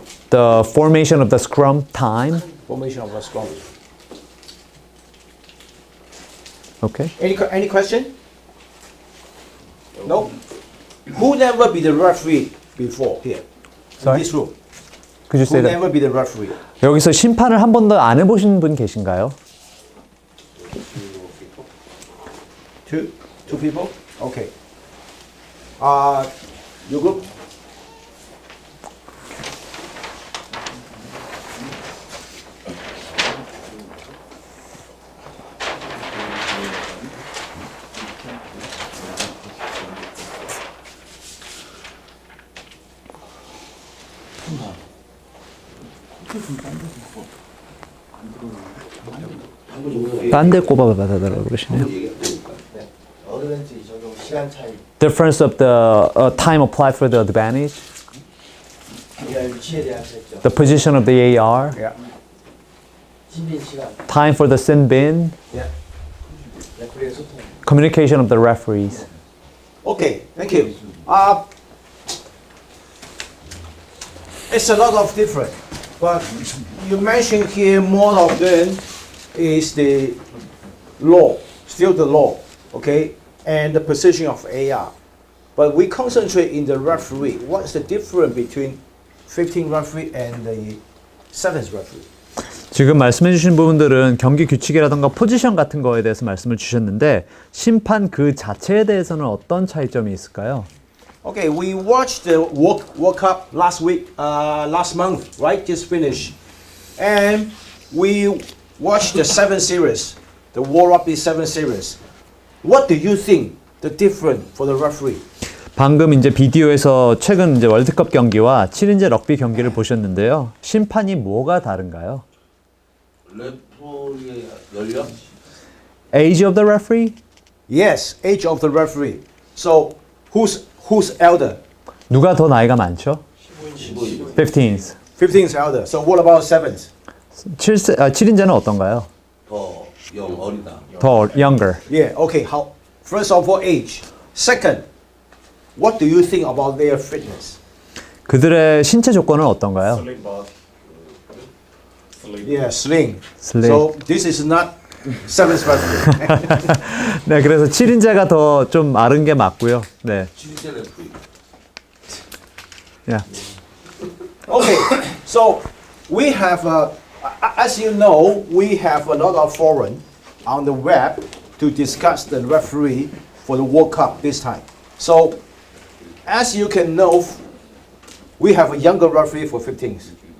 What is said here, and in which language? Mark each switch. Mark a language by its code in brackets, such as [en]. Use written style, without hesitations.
[en] The formation of the scrum time. Formation of a scrum. Okay. Any question? No. Who never be the referee before here? Sorry? In this room. Could you say Who that? never be the referee? [ko] 여기서 심판을 한 번도 안 해보신 분 계신가요? [en] Two people. Okay. Your group. [ko] 딴 데 꼽아달라고 그러시네요. 어드밴티지 적용 시간 차이. [en] Difference of the time applied for the advantage. [ko] AR 위치에 대한 설정. [en] The position of the AR. Yeah. [ko] 신빈 시간. [en] Time for the sin bin. [ko] 예. 레프리의 소통. [en] Communication of the referees. Okay. Thank you. It's a lot of different, but you mentioned here more of them is the law, still the law, okay, and the position of AR. But we concentrate in the referee. What's the difference between 15 referee and the 7th referee? [ko] 지금 말씀해 주신 부분들은 경기 규칙이라던가 포지션 같은 거에 대해서 말씀을 주셨는데 심판 그 자체에 대해서는 어떤 차이점이 있을까요? [en] Okay, we watched the World Cup last month, right? Just finished. And we watched the 7 series, the World Rugby 7 series. What do you think the difference for the referee? [ko] 방금 이제 비디오에서 최근 이제 월드컵 경기와 7인제 럭비 경기를 보셨는데요. 심판이 뭐가 다른가요? 레프리의 연령? [en] Age of the referee? Yes, age of the referee. So who's elder? [ko] 누가 더 나이가 많죠? 15s. [en] 15's elder. So what about 7th? [ko] 7인제는 어떤가요? 더 어리다. 더 younger. [en] Yeah, okay. How? First of all, age. Second, what do you think about their fitness? [ko] 그들의 신체 조건은 어떤가요? [en] Yeah, sling. Sling. So this is not 7th referee. [ko] 네, 그래서 7인제가 더 좀 마른 게 맞고요. 네. 7인제 레프리. [en] Yeah. Okay, so we have, as you know, we have a lot of forum on the web to discuss the referee for the World Cup this time. So, as you can know, we have a younger referee for 15s.